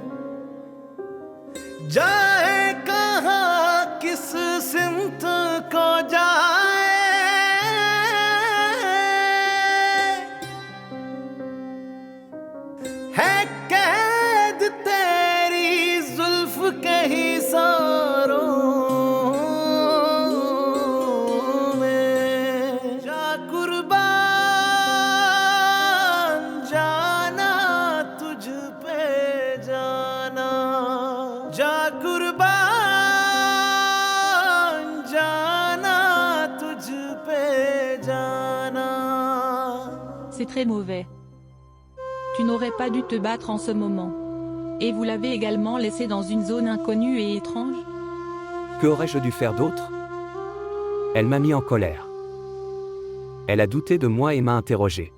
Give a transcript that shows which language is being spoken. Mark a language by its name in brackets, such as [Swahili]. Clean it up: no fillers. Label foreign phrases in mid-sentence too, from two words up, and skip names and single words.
[Hindi] जाए कहाँ किस सिमत को जाए है कैद तेरी जुल्फ के ही सारों में जा कुर्बान जाना तुझ पे जाना जा कुर्बान जाना तुझ पे जाना [French] C'est très mauvais. Tu n'aurais pas dû te battre en ce moment. Et vous l'avez également laissé dans une zone inconnue et étrange? Que aurais-je dû faire d'autre? Elle m'a mis en colère. Elle a douté de moi et m'a interrogé.